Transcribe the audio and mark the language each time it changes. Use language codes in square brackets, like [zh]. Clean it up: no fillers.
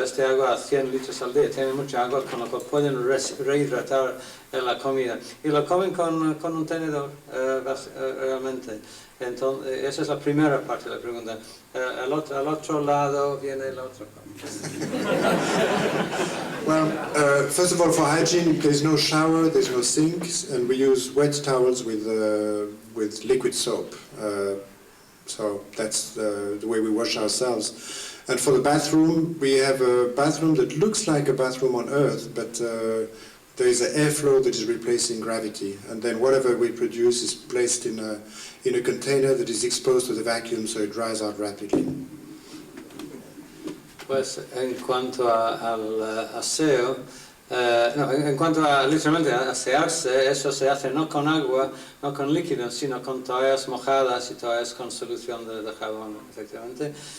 [es] Este agua a 100 litros al día tiene mucha agua, con lo que pueden rehidratar la comida. Y lo comen con un tenedor, realmente. Entonces, esa es la primera parte de la pregunta. Al otro lado viene la otra parte. [en] Well, first of all, for hygiene, there's no shower, there's no sinks, and we use wet towels with liquid soap. So that's the way we wash ourselves. And for the bathroom, we have a bathroom that looks like a bathroom on Earth, but there is an airflow that is replacing gravity. And then whatever we produce is placed in a container that is exposed to the vacuum, so it dries out rapidly. [es] Pues en cuanto al aseo, en cuanto a literalmente asearse, eso se hace no con agua, no con líquidos, sino con toallas mojadas y toallas con solución de jabón, efectivamente.